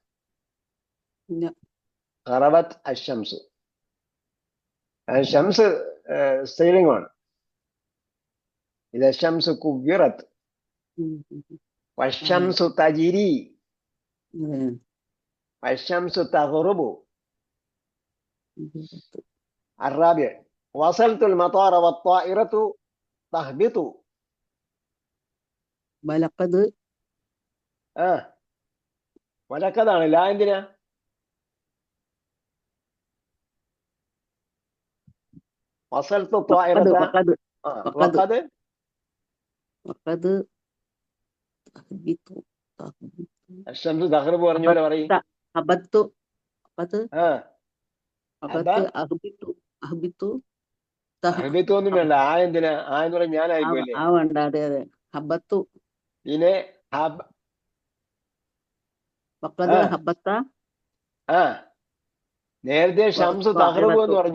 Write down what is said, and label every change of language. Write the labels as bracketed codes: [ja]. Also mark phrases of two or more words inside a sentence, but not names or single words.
[ar] غربت الشمس. [ml] ഷംസ് സ്ത്രീലിംഗമാണ്. [ar] ഇത് شمس كورت. والشمس تجري. والشمس تغرب. الرابع وصلت المطار والطائرة تهبط. വലഖദ് [ml] വലക്കതാണ്. ലാ എന്തിനാ? [ar] وصلت الطائرة وقد الشمس تغرب [ml] പറഞ്ഞു പോലെ പറയും. [ar] അബത്തു [ml] അഹ്ബിത്തു ഒന്നും വേണ്ട. ആ എന്തിനാ? ആ എന്ന് പറഞ്ഞാൽ ഞാനായിപ്പോയില്ലേ? ആ വേണ്ട. അതെ അതെ. ഹബത്തു. ഇതിനെ നേരത്തെ [ar] شمس تغرب [ml] എന്ന് പറഞ്ഞു.